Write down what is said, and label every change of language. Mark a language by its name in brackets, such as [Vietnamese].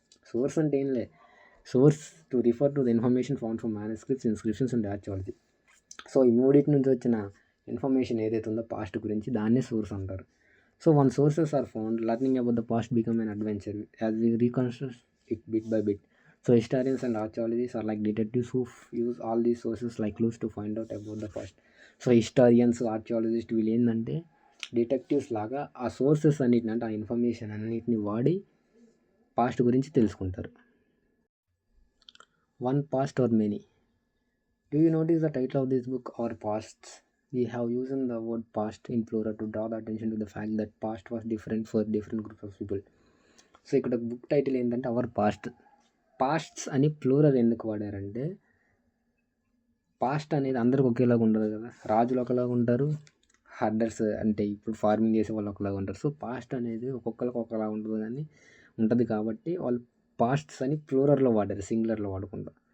[Telugu] Source అంటే ఏం లే, [English] Source to refer to the information found from manuscripts, inscriptions and archaeology. [Telugu] So ఈ మూడింటి నుంచి వచ్చిన ఇన్ఫర్మేషన్ ఏదైతే ఉందో పాస్ట్ గురించి, దాన్నే సోర్స్ అంటారు. [English] So one sources are found, learning about the past become an adventure as we reconstruct it bit by bit. So historians and archaeologists are like detectives who use all these sources like clues to find out about the past. [Telugu] So historians, ఆర్చియాలజిస్ట్ వీళ్ళు ఏంటంటే detectives లాగా ఆ sources అన్నిటిని, అంటే ఆ information అన్నిటిని వాడి past గురించి తెలుసుకుంటారు. [English] One past are many. Do you notice the title of this book, our pasts? We have used the word past in plural to draw the attention to the fact that past was different for different groups of people. [Telugu] So ఇక్కడ book title ఏంటంటే hour posts అని plural ఎందుకు వాడారంటే, past అనేది అందరికి ఒకేలాగా ఉండదు కదా. రాజులు ఒకలాగా ఉంటారు, హర్డర్స్ అంటే ఇప్పుడు ఫార్మింగ్ చేసే వాళ్ళు ఒకలాగా ఉంటారు. సో పాస్ట్ అనేది ఒక్కొక్కరికి ఒకలాగా ఉంటుంది కాబట్టి వాళ్ళు పాస్ట్స్ అని ప్లూరల్లో వాడారు, సింగులర్లో వాడకుండా.